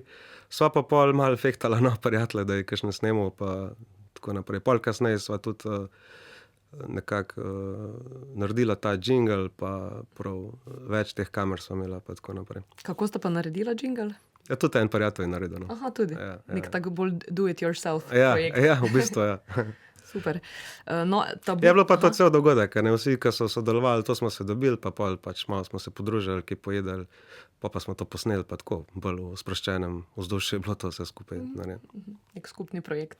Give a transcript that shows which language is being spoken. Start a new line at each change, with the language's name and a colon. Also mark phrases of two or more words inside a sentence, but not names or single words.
Slovenian: Sva pa pol malo fehtala, no, prijatelje, da je kakšno snemal pa tako naprej. Pol kasneje sva tudi nekako naredila ta jingle pa prav več teh kamer sva imela pa tako naprej. Kako sta pa naredila jingle? Ja, tudi en prijatelj je naredil, no. Aha, tudi. Ja. Nek tak bolj
English: do it yourself
Slovenian: Ja, projekt. ja, v bistvu, ja. Super. No, Je bilo pa to cel dogodek, ne, vsi, ki so sodelovali, to smo se dobili, pa pol pač malo smo se podružili, kaj pojedli, pa smo to posneli, pa tako, bolj v sproščenem vzdušju je bilo to vse skupaj narejeno. Nek skupni projekt,